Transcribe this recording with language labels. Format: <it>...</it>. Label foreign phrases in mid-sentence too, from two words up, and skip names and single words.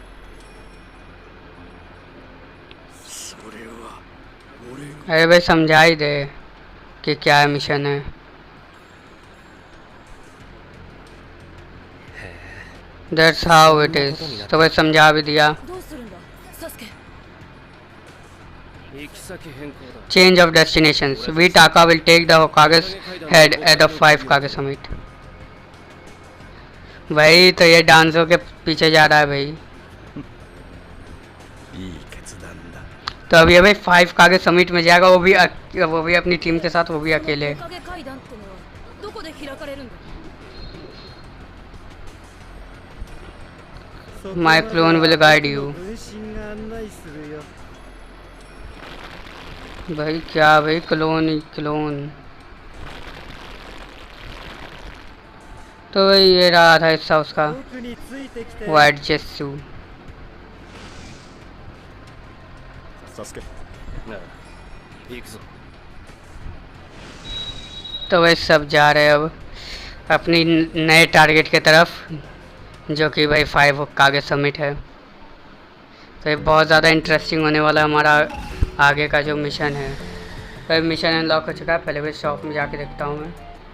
<hi>अरे भाई समझा ही दे कि क्या मिशन है।</hi> <en>that's how it is.</en> <hi>तो भाई समझा भी दिया।</hi> <ja>どうするんだサスケ行き先変更だ。</ja> <en>change of destinations we Taka will take the Hokage's head at the 5 Kage summit.</en> <hi>भाई तो ये डांसो के पीछे जा रहा है भाई।</hi> <ja>いい決断だ。</ja> <hi>तो अभी भाई 5 कागे समिट में जाएगा, वो भी अपनी टीम के साथ, वो भी अकेले।</hi> <ja>影階段ってのはどこで開かれるんだ</ja> <en>my clone will guide you.</en> <ja>分身が案内するよ。</ja> <hi>भाई क्या भाई, क्लोन ही क्लोन। तो भाई ये रहा था हिस्सा उसका</hi> <ja>僕についてきて。</ja> <en>White Zetsu.</en> <ja>サスケ。なあ、行くぞ。</ja> <hi>तो भाई सब जा रहे हैं अब अपनी नए टारगेट की तरफ, जो कि भाई 5 कागे समिट है। तो ये बहुत ज़्यादा इंटरेस्टिंग होने वाला है हमारा आगे का जो मिशन है। तो</hi> <en>mission unlock</en> <hi>हो चुका है, पहले भाई शॉप में जाके देखता हूँ मैं।</hi>